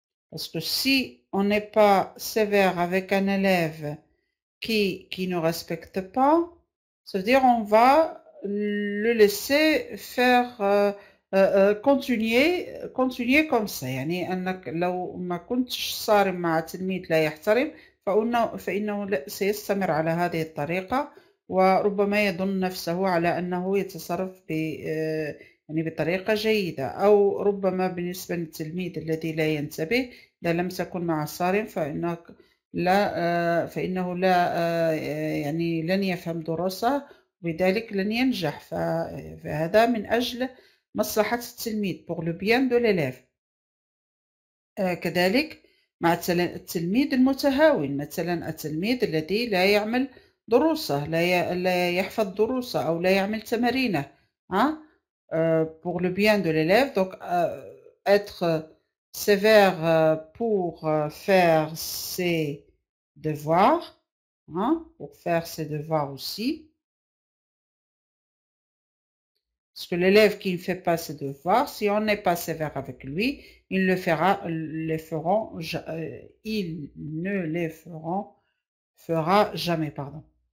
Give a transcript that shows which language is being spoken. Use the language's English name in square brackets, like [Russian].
[French] Parce que si on n'est pas sévère avec un élève qui ne respecte pas, ça veut dire on va le laisser faire continuer comme ça. [Arabic] يعني أنك لو ما كنتش صارم مع تلميذ لا يحترم فإنه سيستمر على هذه الطريقة، وربما يظن نفسه على أنه يتصرف يعني بطريقة جيدة، أو ربما بالنسبة للتلميذ الذي لا ينتبه إذا لم تكن مع صارم فإنه لا يعني لن يفهم دروسه، وبذلك لن ينجح. فهذا من أجل مصلحة التلميذ [French] pour le bien de l'élève. [Arabic] كذلك مع التلميذ المتهاون، مثلا التلميذ الذي لا يعمل دروسه، لا يحفظ دروسه أو لا يعمل تمارينه. [French] Pour le bien de l'élève, donc être sévère pour faire ses devoirs, pour faire ses devoirs aussi. Parce que l'élève qui ne fait pas ses devoirs, si on n'est pas sévère avec lui, il ne les fera jamais, pardon.